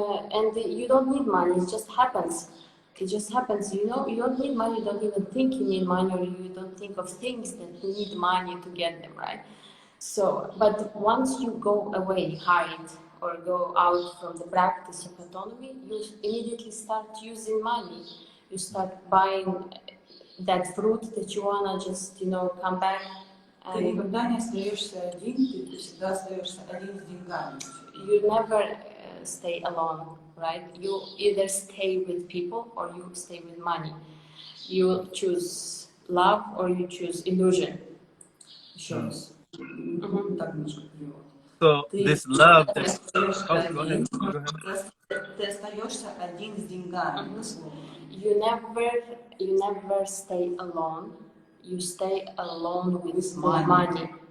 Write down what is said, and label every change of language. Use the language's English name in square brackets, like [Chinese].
[English] And you don't need money, it just happens. It just happens, you don't need money, you don't even think you need money, or you don't think of things that need money to get them, right? So, but once you go away, hide, or go out from the practice of autonomy, you immediately start using money. You start buying that fruit that you wanna just, come back. [Russian] Ты никогда не остаешься один, ты всегда остаешься один с деньгами. [English] You never stay alone, right? You either stay with people or you stay with money. You choose love or you choose illusion. [Russian] Еще раз. Так немножко перевод. [English] So this love that... Oh, go ahead. Go ahead. [Russian] Ты остаешься один с деньгами. [English] You never stay alone. You stay alone with money.